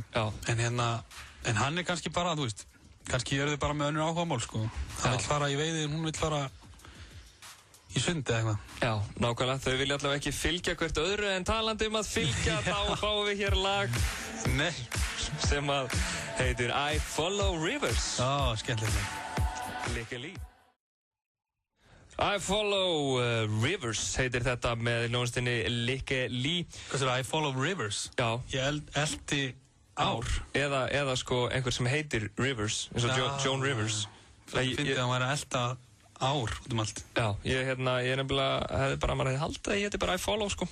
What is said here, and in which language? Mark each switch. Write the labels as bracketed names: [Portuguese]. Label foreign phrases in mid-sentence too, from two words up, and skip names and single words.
[Icelandic] En hann kannski bara, þú veist, kannski þau bara með önnur áhugamál, sko. Hann vill fara í veiði, hún vill fara í sundi eða eitthvað. Já, nákvæmlega, þau vilja allavega ekki fylgja hvert öðru en talandi að fylgja, þá fáum við hér lag sem að heitir I Follow Rivers. Skemmtileg. Lykke Lý. I Follow Rivers heitir þetta með hljómsveitinni Lykke Lý. Hvað sér I Follow Rivers? Já. Ég elti ár. Eða sko einhver sem heitir Rivers, eins og Joan Rivers. Það finnst að hann væri að elta ár út allt. Já, ég nefnilega hefði bara, maður hefði haldið að ég heiti bara I Follow, sko.